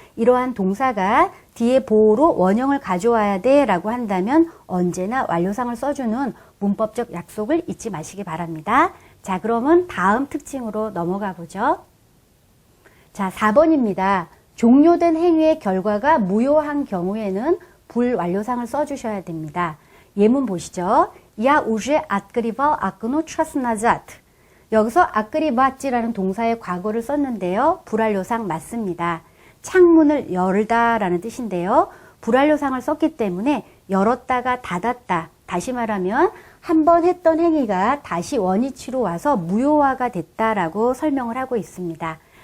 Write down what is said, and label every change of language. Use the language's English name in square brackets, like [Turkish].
[Korean] 이러한 동사가 뒤에 보호로 원형을 가져와야 돼 라고 한다면 언제나 완료상을 써주는 문법적 약속을 잊지 마시기 바랍니다. 자, 그러면 다음 특징으로 넘어가 보죠. 자, 4번입니다. 종료된 행위의 결과가 무효한 경우에는 불완료상을 써주셔야 됩니다. 예문 보시죠. [Russian] Я уже открывал окно час назад. [Korean] 여기서 아크리바찌라는 동사의 과거를 썼는데요. 불완료상 맞습니다. 창문을 열다라는 뜻인데요. 불완료상을 썼기 때문에 열었다가 닫았다. 다시 말하면 한 번 했던 행위가 다시 원위치로 와서 무효화가 됐다라고 설명을 하고 있습니다.